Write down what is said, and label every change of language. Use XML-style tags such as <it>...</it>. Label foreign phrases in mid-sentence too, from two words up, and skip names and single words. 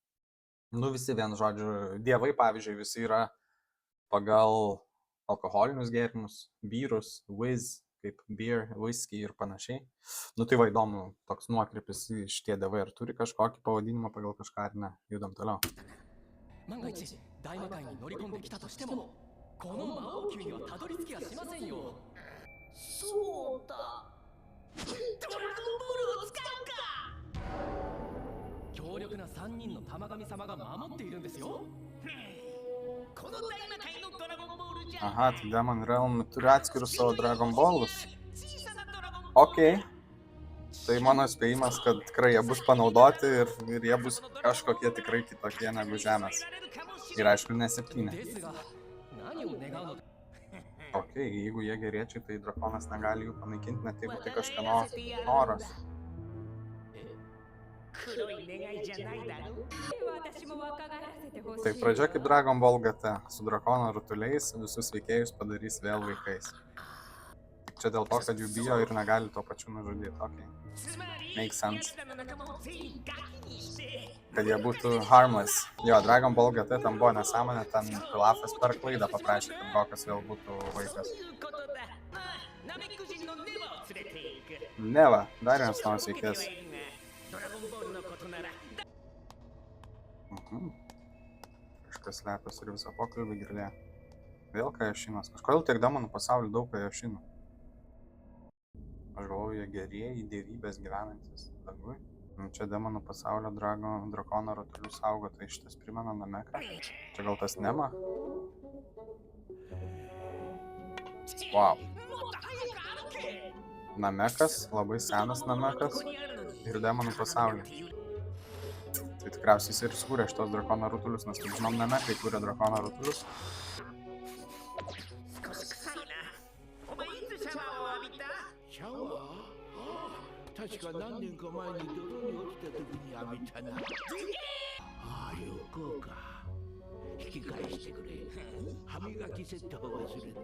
<lt>Nu visi vienu žodžiu, dievai, pavyzdžiui, visi yra pagal alkoholinius gėrimus, byrus, whiz, kaip beer, whisky ir panašiai. Nu tai va įdomu, toks nuokrypis šitie dievai, ar turi kažkokį pavadinimą pagal kažką ar ne. Judam toliau.</lt> <ja>万が一大魔界に乗り込んできたとしてもこの魔王宮にはたどり着きはしませんよ。そうだ。ドラゴンボールを使うか。強力な3人の玉神様が守っているんですよ。この大魔界のドラゴンボールじゃ。</ja> <lt>Aha, tai</lt> <en>Demon Realm</en> <lt>turi atskirus savo Dragon Ballus.</lt> <ja>小さなドラゴンボール。</ja> <lt>Ok. Tai mano spėjimas, kad tikrai jie bus panaudoti ir jie bus kažkokie tikrai kitokie negu Žemės. Ir aišku, ne 7.</lt> <ja>ですが何を願うの。</ja> <lt>Ok, jeigu jie geriečiai, tai drakonas negali jų panaikinti, net jeigu tai kažkieno noras.</lt> <ja>黒い願いじゃないだろう。私も若返らせてほしい。</ja> <lt>Tai pradžia kaip Dragon Ball GT, su drakono rutuliais visus veikėjus padarys vėl vaikais. Čia dėl to, kad jų bijo ir negali tuo pačiu nužudyti. Okay.</lt> <ja>つまり</ja> <en>Makes sense.</en> <ja>奴らの仲間を全員ガキにして。</ja> <lt>Kad jie būtų harmless. Jo, Dragon Ball GT tam buvo nesąmonė, ten Pilafas per klaidą paprašė, kad Gokas vėl būtų</lt> <ja>そ</ja> <lt>vaikas.</lt> <ja>ういうことだ。まあ、ナメック人のネバを連れて行く。</ja> <lt>Neva, dar vienas naujas veikėjas.</lt> <ja>ドラゴンボールのことなら。</ja> <lt>Kažkas slepiasi ir visą pokalbį girdėjo. Vėl Kajašinas. Kažkodėl tiek demonų pasaulyje daug Kajašinų? Aš galvoju, jie gerieji dievybės gyvenantis dangui. Čia demonų pasaulio drakono rutulių saugotojai, šitas primena Nameką. Čia gal tas Nema? Wow. Namekas, labai senas Namekas ir demonų pasaulyje. Tai tikriausiai jis ir sukūrė šitos drakono rutulius, nes kaip žinom, Namekai kūrė drakono rutulius.</lt> <ja>少し臭いな。お前いつシャワーを浴びた？シャワー？確か何年か前に泥に落ちた時に浴びたな。ああ、よこうか。引き返してくれ。歯磨きセットを忘れた。</ja>